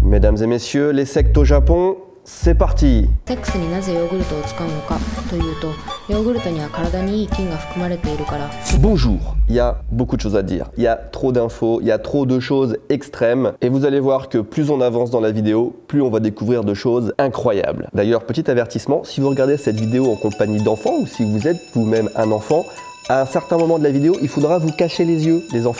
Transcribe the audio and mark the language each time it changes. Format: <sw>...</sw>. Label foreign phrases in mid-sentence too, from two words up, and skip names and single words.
<fr>Mesdames et messieurs, les sectes au Japon, c'est parti!</fr> <ja>セックスになぜヨーグルトを使うのかというと、ヨーグルトには体にいい菌が含まれているから。</ja> <fr>Bonjour, il y a beaucoup de choses à dire, il y a trop d'infos, il y a trop de choses extrêmes et vous allez voir que plus on avance dans la vidéo, plus on va découvrir de choses incroyables. D'ailleurs, petit avertissement, si vous regardez cette vidéo en compagnie d'enfants ou si vous êtes vous-même un enfant, à un certain moment de la vidéo, il faudra vous cacher les yeux, les enfants.</fr>